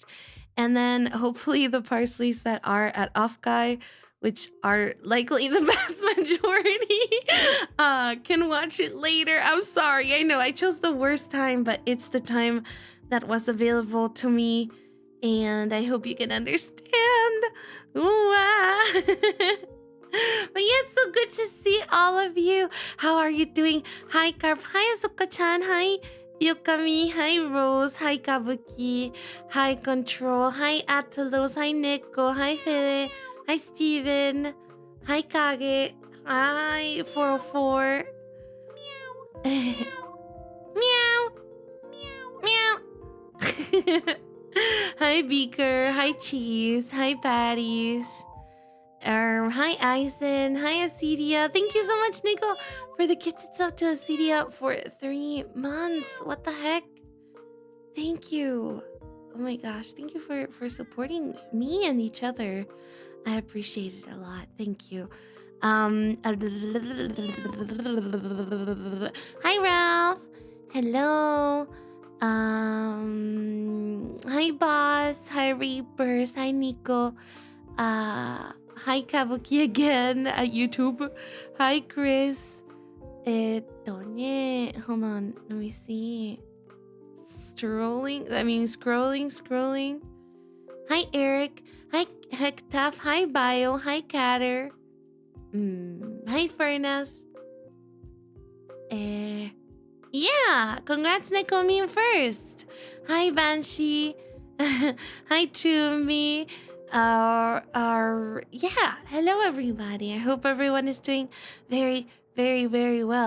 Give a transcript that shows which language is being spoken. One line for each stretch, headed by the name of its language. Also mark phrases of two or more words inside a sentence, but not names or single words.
English: And then hopefully the Parsleys that are at Offguy, which are likely the vast majority, can watch it later. I'm sorry, I know I chose the worst time, but it's the time that was available to me, and I hope you can understand. Ooh, ah. But yeah, it's so good to see all of you. How are you doing? Hi, Carp. Hi, Azuka-chan. Hi, Yokami. Hi, Rose. Hi, Kabuki. Hi, Control. Hi, Atalos. Hi, Neko. Hi, Fede. Hi, Steven. Hi, Kage. Hi, 404. Meow. Meow. Meow. Hi, Beaker. Hi, Cheese. Hi, Patties. Hi, Eisen. Hi, Acedia. Thank you so much, Nico, for the gifted sub to Acedia for 3 months. What the heck? Thank you. Oh my gosh. Thank you for supporting me and each other. I appreciate it a lot. Thank you. Hi, Ralph. Hello. Hi, Boss. Hi, Reapers. Hi, Nico. Hi, Kabuki again at YouTube. Hi, Chris. Hold on. Let me see. Scrolling. Hi, Eric. Hi, Hectaf. Hi, Bio. Hi, Catter. Hi, Furnace. Yeah. Congrats, Nekomi first. Hi, Banshee. Hi, Chumi. Yeah, hello everybody. I hope everyone is doing very, very, very well.